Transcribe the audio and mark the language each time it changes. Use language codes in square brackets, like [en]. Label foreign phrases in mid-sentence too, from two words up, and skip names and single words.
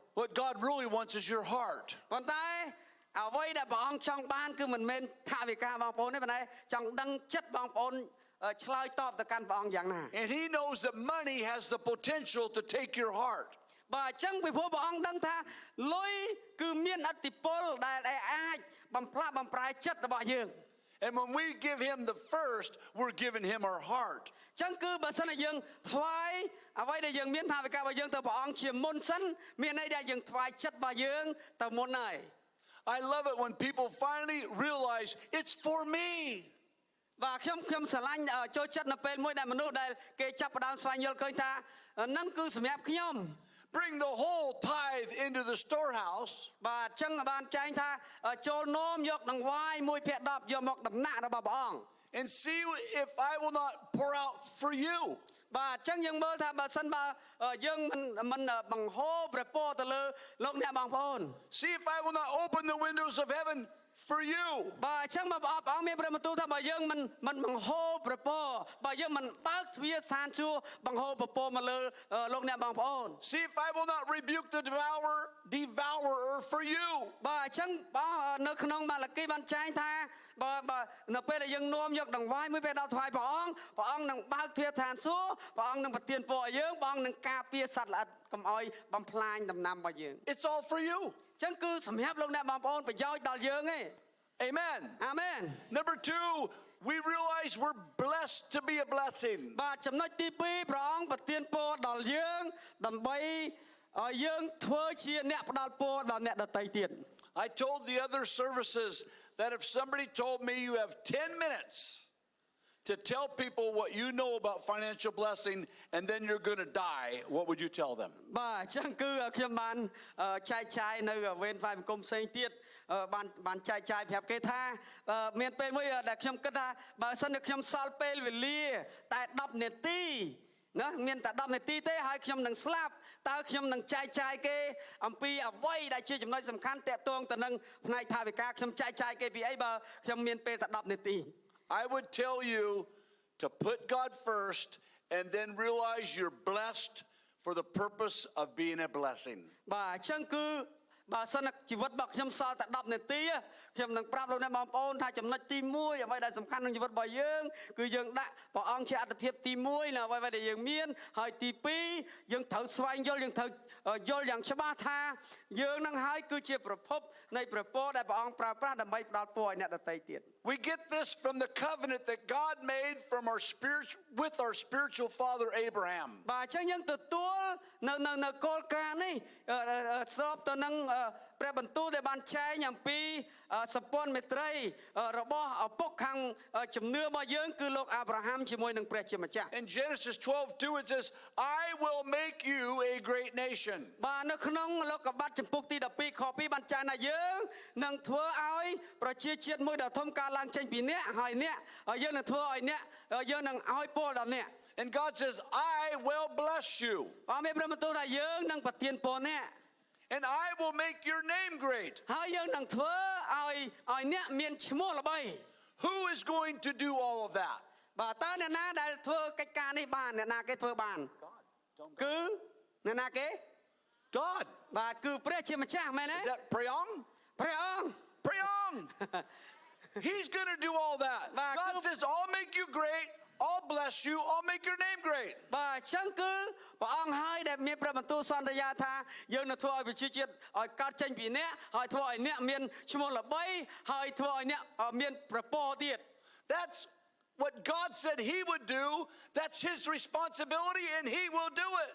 [en] What God really wants is your heart. [km] ប៉ុន្តែអ្វីដែលព្រះអង្គចង់បានគឺមិនមែនថវិកាបងប្អូនទេប៉ុន្តែចង់ដឹងចិត្តបងប្អូនឆ្លើយតបទៅកាន់ព្រះអង្គយ៉ាងណា [en] And he knows that money has the potential to take your heart. [km] បាទអញ្ចឹងពីព្រោះព្រះអង្គដឹងថាលុយគឺមានឥទ្ធិពលដែលអាចបំផ្លាស់បំប្រែចិត្តរបស់យើង [en] And when we give him the first, we're giving him our heart. [km] អញ្ចឹងគឺបើសិនជាយើងថ្វាយអ្វីដែលយើងមានថវិការបស់យើងទៅព្រះអង្គជាមុនសិនមានន័យថាយើងថ្វាយចិត្តរបស់យើងទៅមុនហើយ [en] I love it when people finally realize it's for me. [km] បាទខ្ញុំស្រឡាញ់ចូលចិត្តនៅពេលមួយដែលមនុស្សដែលគេចាប់ផ្ដើមស្វែងយល់ឃើញថានឹងគឺសម្រាប់ខ្ញុំ [en] Bring the whole tithe into the storehouse. [km] បាទអញ្ចឹងបានចែងថាចូលនោមយកនឹងវាយ1/10យកមកដំណាក់របស់ព្រះអង្គ [en] And see if I will not pour out for you. [km] បាទអញ្ចឹងយើងមើលថាបើសិនបើយើងមិនបង្ហូរព្រះពរទៅលើលោកអ្នកបងប្អូន [en] See if I will not open the windows of heaven for you. [km] បាទអញ្ចឹងព្រះអង្គមានព្រះបន្ទូលថាបើយើងមិនបង្ហូរព្រះពរបើយើងមិនបើកទ្វារស្ថានសួគ៌បង្ហូរព្រះពរមកលើលោកអ្នកបងប្អូន [en] See if I will not rebuke the devourer for you. [km] បាទអញ្ចឹងនៅក្នុងម៉ាឡាគីបានចែងថាបើនៅពេលដែលយើងនាំយកដង្វាយ1/10ថ្វាយព្រះអង្គនឹងបើកទ្វារស្ថានសួគ៌ព្រះអង្គនឹងប្រទានពរឲ្យយើងព្រះអង្គនឹងការពារសត្វល្អិតកុំឲ្យបំផ្លាញដំណាំរបស់យើង [en] It's all for you. [km] អញ្ចឹងគឺសម្រាប់លោកអ្នកបងប្អូនប្រយោជន៍ដល់យើងឯង [en] Amen. Amen. Number 2, we realize we're blessed to be a blessing. [km] បាទចំណុចទី2ព្រះអង្គប្រទានពរដល់យើងដើម្បីឲ្យយើងធ្វើជាអ្នកផ្ដល់ពរដល់អ្នកដទៃទៀត [en] I told the other services that if somebody told me you have 10 minutes to tell people what you know about financial blessing and then you're going to die, what would you tell them? [km] បាទអញ្ចឹងគឺខ្ញុំបានចែកចាយនៅវេនផ្សាយសង្គមផ្សេងទៀតបានចែកចាយប្រាប់គេថាមានពេលមួយដែលខ្ញុំគិតថាបើសិនជាខ្ញុំសល់ពេលវេលាតែ10នាទីណាមានតែ10នាទីទេហើយខ្ញុំនឹងស្លាប់តើខ្ញុំនឹងចែកចាយគេអំពីអ្វីដែលជាចំណុចសំខាន់តាក់ទងទៅនឹងផ្នែកថវិកាខ្ញុំចែកចាយគេពីអីបើខ្ញុំមានពេលតែ10នាទី [en] I would tell you to put God first and then realize you're blessed for the purpose of being a blessing. [km] បាទអញ្ចឹងគឺបើសិនជីវិតរបស់ខ្ញុំសល់តែ10នាទីខ្ញុំនឹងប្រាប់លោកអ្នកបងប្អូនថាចំណុចទី1អ្វីដែលសំខាន់ក្នុងជីវិតរបស់យើងគឺយើងដាក់ព្រះអង្គជាអត្ថិភាពទី1នៅអ្វីដែលយើងមានហើយទី2យើងត្រូវស្វែងយល់យើងត្រូវយល់យ៉ាងច្បាស់ថាយើងនឹងហើយគឺជាប្រភពនៃព្រះពរដែលព្រះអង្គប្រើប្រាស់ដើម្បីផ្ដល់ពរឲ្យអ្នកដទៃទៀត [en] We get this from the covenant that God made from with our spiritual father Abraham. [km] បាទអញ្ចឹងយើងទទួលនៅគោលការណ៍នេះស្របទៅនឹងព្រះបន្ទូលដែលបានចែងអំពីសម្ព័ន្ធមេត្រីរបស់ឪពុកខាងជំនឿរបស់យើងគឺលោកអាប់រ៉ាហាំជាមួយនឹងព្រះជាម្ចាស់ [en] In Genesis 12:2 it says, I will make you a great nation. [km] បាទនៅក្នុងលោកកបាត់ចំពុកទី12ខ2បានចែងថាយើងនឹងធ្វើឲ្យប្រជាជាតិមួយដ៏ធំកើតឡើងចេញពីអ្នកហើយអ្នកយើងនឹងធ្វើឲ្យអ្នកយើងនឹងឲ្យពរដល់អ្នក [en] And God says, I will bless you. [km] បាទមានព្រះបន្ទូលថាយើងនឹងប្រទានពរអ្នក [en] And I will make your name great. [km] ហើយយើងនឹងធ្វើឲ្យអ្នកមានឈ្មោះល្បី [en] Who is going to do all of that? [km] បាទតើអ្នកណាដែលធ្វើកិច្ចការនេះបានអ្នកណាគេធ្វើបានគឺអ្នកណាគេ [en] God. [km] បាទគឺព្រះជាម្ចាស់មែនទេ [en] Is that Prayong? [km] ព្រះអង្គ [en] Prayong. He's going to do all that. Bah, God cứ- says, I'll make you great. I'll bless you. I'll make your name great. [km] បាទអញ្ចឹងគឺព្រះអង្គហើយដែលមានព្រះបន្ទូលសន្យាថាយើងនឹងធ្វើឲ្យប្រជាជាតិឲ្យកើតចេញពីអ្នកហើយធ្វើឲ្យអ្នកមានឈ្មោះល្បីហើយធ្វើឲ្យអ្នកមានប្រពរទៀត [en] That's what God said he would do. That's his responsibility, and he will do it.